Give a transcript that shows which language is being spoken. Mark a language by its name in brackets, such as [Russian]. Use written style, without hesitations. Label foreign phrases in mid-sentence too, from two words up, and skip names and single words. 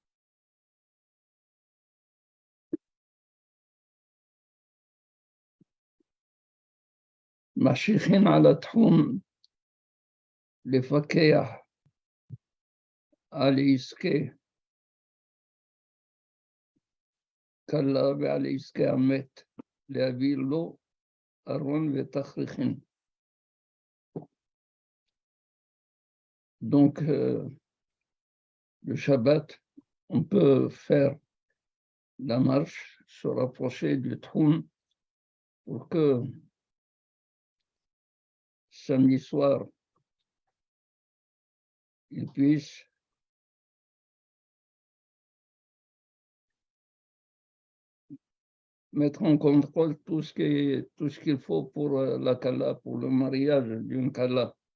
[Hebrew] ממשיכים על התחום לפקח על עסקי כלה ועל עסקי המת, להביא לו ארון ותכריכין. [French] Donc, le Shabbat, on peut faire la marche, se rapprocher du trône pour que samedi soir, il puisse mettre en contrôle tout ce qu'il faut pour la Kala, pour le mariage d'une Kala.